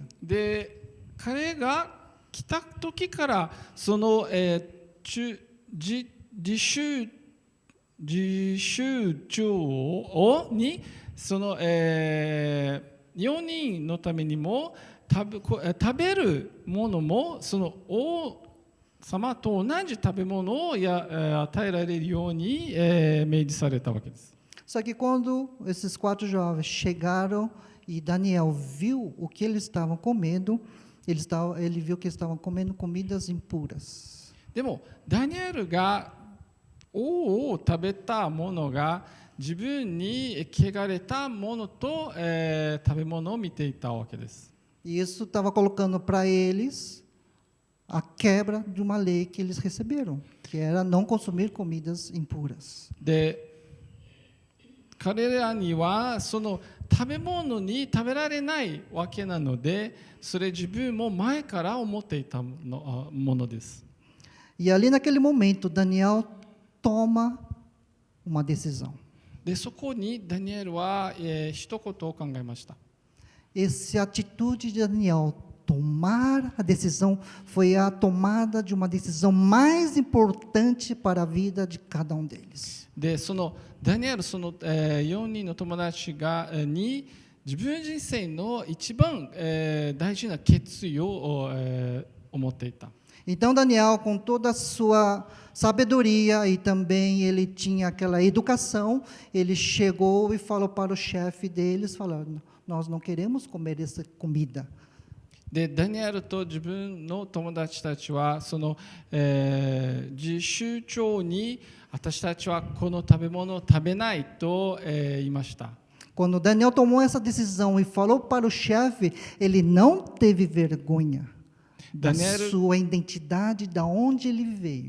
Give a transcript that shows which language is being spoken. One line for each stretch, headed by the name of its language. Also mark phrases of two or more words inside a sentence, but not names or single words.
Japanese: で、彼が来た時からその自習長にその4人のためにも食べるものもその王様と同じ食べ物を与えられるように命じされたわけです。
Portuguese: Só que quando esses 4 jovens chegaram e Daniel viu o que eles estavam comendo, ele viu que estavam comendo comidas impuras.
Japanese: でもダニエルが王を食べたものが自分に汚れたものと、食べ物を見ていたわけです。
Portuguese: E isso estava colocando para eles a quebra de uma lei que eles receberam, que era não consumir comidas impuras.
Japanese: で、彼らにはその食べ物に食べられないわけなので、それ自分も前から思っていたものです。
Portuguese: E ali naquele momento, Daniel toma uma decisão.
Japanese: で、そこにダニエルは、一言を考えました。
Portuguese: Essa atitude de Daniel tomar a decisão foi a tomada de uma decisão mais importante para a vida de cada deles.
Japanese: で、そのダニエル、その4人の友達に自分人生の一番、大事な決意を、思っていた。
Portuguese: Então Daniel, com toda a sua sabedoria e também ele tinha aquela educação, ele chegou e falou para o chefe deles, falando: nós não queremos comer essa comida.
Japanese: でダニエルと自分の友達たちはその、自主長に私たちはこの食べ物を食べないと、言いました。
Portuguese: Quando Daniel tomou essa decisão e falou para o chefe, ele não teve vergonha da sua identidade, da onde ele veio.